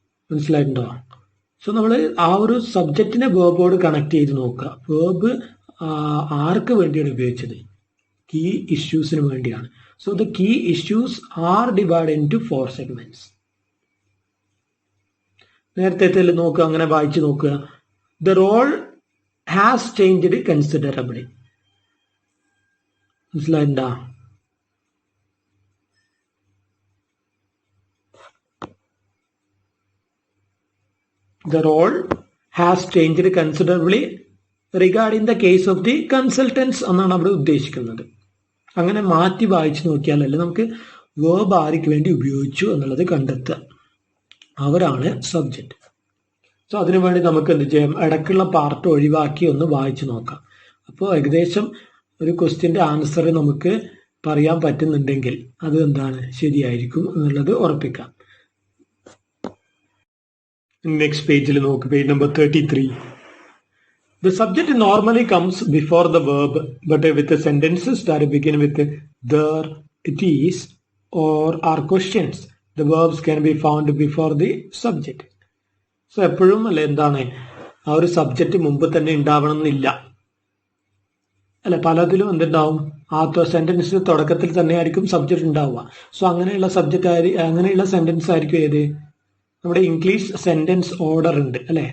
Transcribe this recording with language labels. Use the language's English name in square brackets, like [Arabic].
[Malayalam] മനസ്സിലായിട്ടുണ്ടോ? So നമ്മൾ ആ ഒരു സബ്ജക്റ്റിനെ വേർബോട് കണക്ട് ചെയ്ത് നോക്കുക. വേർബ് ആർക്ക് വേണ്ടിയാണ് ഉപയോഗിച്ചത്, കീ ഇഷ്യൂസിന് വേണ്ടിയാണ്. [English] So the key issues are divide into 4 segments. [Malayalam] നേരത്തെ നോക്കുക, അങ്ങനെ വായിച്ചു നോക്കുക. [English] The role has changed considerably. [Malayalam] മനസ്സിലായിണ്ടാ? [English] The role has changed considerably regarding the case of the consultants [Malayalam] എന്നാണ് അവിടെ ഉദ്ദേശിക്കുന്നത്. അങ്ങനെ മാറ്റി വായിച്ചു നോക്കിയാലല്ലേ നമുക്ക് വേർബ് ആർക്ക് വേണ്ടി ഉപയോഗിച്ചു എന്നുള്ളത് കണ്ടെത്തുക. അവരാണ് സബ്ജക്റ്റ്. സോ അതിനുവേണ്ടി നമുക്ക് എന്ത് ചെയ്യാം, ഇടയ്ക്കുള്ള പാർട്ട് ഒഴിവാക്കി ഒന്ന് വായിച്ചു നോക്കാം. അപ്പോൾ ഏകദേശം ഒരു ക്വസ്റ്റ്യൻ്റെ ആൻസർ നമുക്ക് പറയാൻ പറ്റുന്നുണ്ടെങ്കിൽ അത് എന്താണ് ശരിയായിരിക്കും എന്നുള്ളത് ഉറപ്പിക്കാം. നെക്സ്റ്റ് പേജിൽ നോക്ക്, page number 33. [English] The subject normally comes before the verb, but with the sentences that begin with there, it is, or are questions, the verbs can be found before the subject. [Malayalam] So എപ്പോഴും അല്ലെ എന്താണ് ആ ഒരു subject മുമ്പ് തന്നെ ഉണ്ടാവണം എന്നില്ല അല്ലെ. പലതിലും എന്തുണ്ടാവും, സെന്റൻസ് തുടക്കത്തിൽ തന്നെ ആയിരിക്കും സബ്ജക്റ്റ് ഉണ്ടാവുക. സോ അങ്ങനെയുള്ള സബ്ജക്റ്റ് അങ്ങനെയുള്ള സെന്റൻസ് ആയിരിക്കും ഏത്, നമ്മുടെ ഇംഗ്ലീഷ് സെന്റൻസ് ഓർഡർ ഉണ്ട് അല്ലെ.